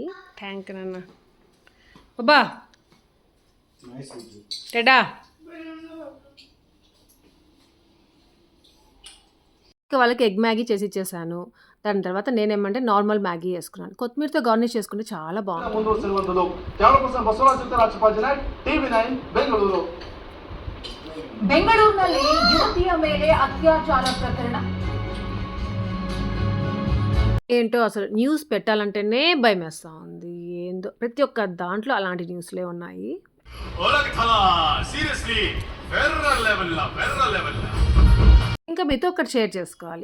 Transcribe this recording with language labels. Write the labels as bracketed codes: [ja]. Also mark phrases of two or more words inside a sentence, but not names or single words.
[en] Thank you [te] నాన్న. అబ్బా! నైస్ బుజ్జి. టెడా! ఇంకా వాళ్ళకి ఎగ్ మ్యాగీ చేసి ఇచ్చేసాను. దాని తర్వాత నేనేమంటే నార్మల్ మ్యాగీ చేసుకున్నాను. కొత్తిమీరతో గార్నిష్ చేసుకుంటే చాలా బాగుంటుంది. [kn] ಮುಂದುವರಿಸಿರುವಂಥದ್ದು ತ್ಯಾಗಪುರ ಬಸವರಾಜ ರಾಜಪಾಜನ TV9 ಬೆಂಗಳೂರು. ಬೆಂಗಳೂರಿನಲ್ಲಿ ಯುವತಿಯ ಮೇಲೆ ಅತ್ಯಾಚಾರ ಪ್ರಕರಣ [te] ఏంటో అసలు న్యూస్ పెట్టాలంటేనే భయమేస్తా ఉంది. ఏందో ప్రతి ఒక్క దాంట్లో అలాంటి న్యూస్‌లే ఉన్నాయి. సీరియస్లీ వెర్ర లెవెల్. ఇంకా మీతో ఒకటి షేర్ చేసుకోవాలి.